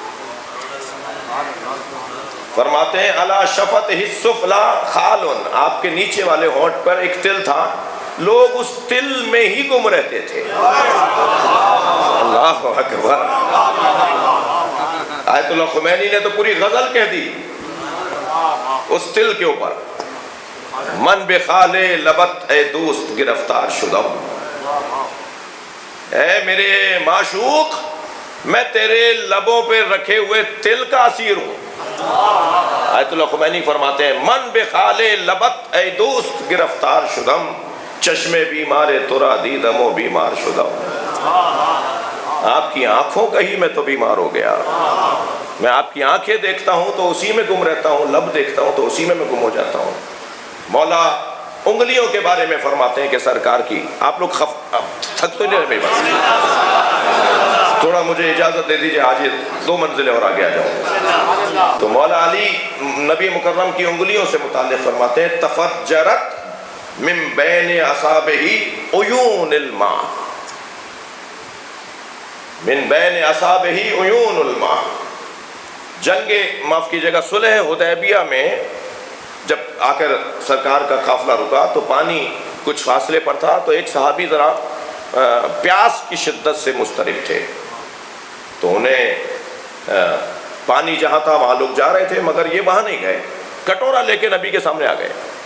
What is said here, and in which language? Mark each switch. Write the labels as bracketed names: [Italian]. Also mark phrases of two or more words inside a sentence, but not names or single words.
[Urdu] فرماتے ہیں [Arabic] الا شفت ہی السفلا خال، [Urdu] آپ کے نیچے والے ہونٹ پر ایک تل تھا، لوگ اس تل میں ہی گم رہتے تھے۔ اللہ اکبر۔ آیت اللہ خمینی نے تو پوری غزل کہہ دی اس تل کے اوپر، [Persian] من بخال لبت اے دوست گرفتار شدم، [Urdu] اے میرے معشوق میں تیرے لبوں پہ رکھے ہوئے تل کا اسیر ہوں۔ [Persian] آیت اللہ خمینی [Urdu] فرماتے ہیں [Persian] من بخال لبت اے دوست گرفتار شدم، چشمے بیمار ترا دیدم و بیمار شدم، [Urdu] آپ کی آنکھوں کا ہی میں تو بیمار ہو گیا، میں آپ کی آنکھیں دیکھتا ہوں تو اسی میں گم رہتا ہوں، لب دیکھتا ہوں تو اسی میں گم ہو جاتا ہوں۔ مولا انگلیوں کے بارے میں فرماتے ہیں کہ سرکار کی، آپ لوگ تھک تو نہیں رہے؟ تھوڑا مجھے اجازت دے دیجئے، آج 2 منزلیں اور آگے آ جاؤں۔ تو مولا علی نبی مکرم کی انگلیوں سے متعلق فرماتے ہیں [Arabic] تفجرت من بین اصابہ عیون الماء، من بین اصابہ عیون الماء۔ [Urdu] جنگ، معاف کیجیے گا، صلح حدیبیہ میں جب آ کر سرکار کا قافلہ رکا تو پانی کچھ فاصلے پر تھا، تو ایک صحابی ذرا پیاس کی شدت سے مضطرب تھے، تو انہیں پانی جہاں تھا وہاں لوگ جا رہے تھے، مگر یہ وہاں نہیں گئے، کٹورا لے کے نبی کے سامنے آ گئے۔